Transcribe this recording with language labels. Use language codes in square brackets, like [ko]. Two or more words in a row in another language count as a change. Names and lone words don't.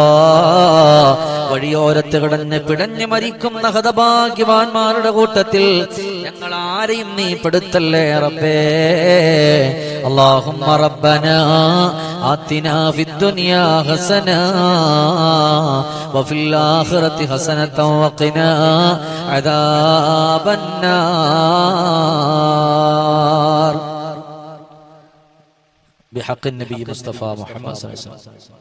[ml] വഴിയോരത്ത് കിടന്ന് പിടഞ്ഞ് മരിക്കുന്ന ഹതഭാഗ്യവാന്മാരുടെ കൂട്ടത്തിൽ ഞങ്ങൾ ആരെയും നീ പെടുത്തല്ലേ റബ്ബേ. [ar] اللهم ربنا آتنا في الدنيا حسنة وفي الآخرة حسنة وقنا عذاب النار. بحق النبي مصطفى محمد صلى الله عليه وسلم.